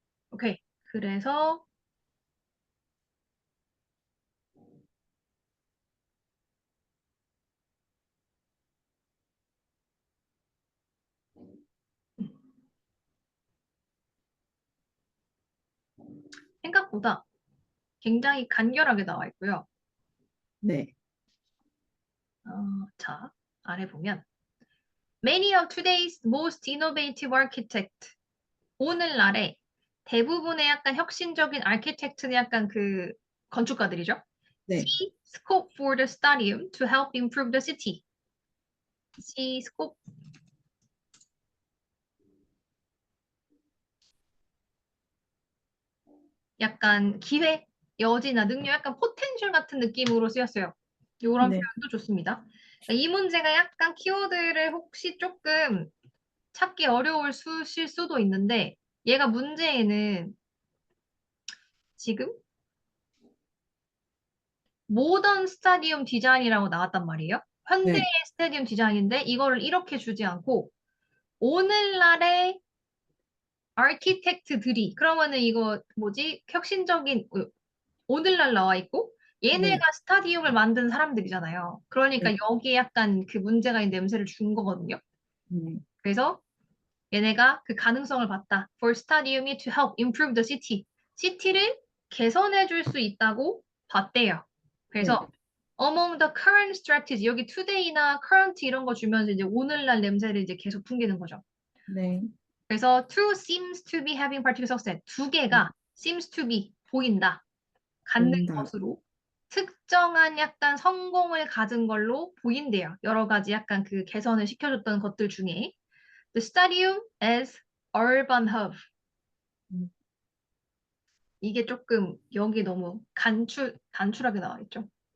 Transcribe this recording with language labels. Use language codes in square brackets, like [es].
[ko] 오케이. 그래서 생각보다 굉장히 간결하게 나와 있고요. 네. 자, 아래 보면 [en] Many of today's most innovative architect [ko] 오늘날의 대부분의 약간 혁신적인 아키텍트는 약간 그 건축가들이죠. 네. [en] See scope for the stadium to help improve the city. See scope [ko] 약간 기회, 여지나 능력, 약간 포텐셜 같은 느낌으로 쓰였어요. 이런 네. 표현도 좋습니다. 이 문제가 약간 키워드를 혹시 조금 찾기 어려우실 수도 있는데 얘가 문제에는 지금 모던 스타디움 디자인이라고 나왔단 말이에요. 현대의 네. 스타디움 디자인인데 이거를 이렇게 주지 않고 오늘날의 아키텍트들이 그러면은 이거 뭐지? 혁신적인 오늘날 나와 있고 얘네가 네. 스타디움을 만든 사람들이잖아요. 그러니까 네. 여기에 약간 그 문제가 있는 냄새를 준 거거든요. 음. 그래서 얘네가 그 가능성을 봤다. [en] For stadium이 to help improve the city. [ko] 시티를 개선해 줄 수 있다고 봤대요. 네. 그래서 [en] among the current strategy [ko] 여기 today나 current 이런 거 주면서 이제 오늘날 냄새를 이제 계속 풍기는 거죠. 네. 그래서 [en] two seems to be having particular success. [ko] 두 개가 [en] seems to be [ko] 보인다. 갖는 정답. 것으로 특정한 약간 성공을 가진 걸로 보인대요. 여러 가지 약간 그 개선을 시켜줬던 것들 중에 [en] The stadium as urban hub. [ko] 음. 이게 조금 여기 너무 단출하게 나와 있죠.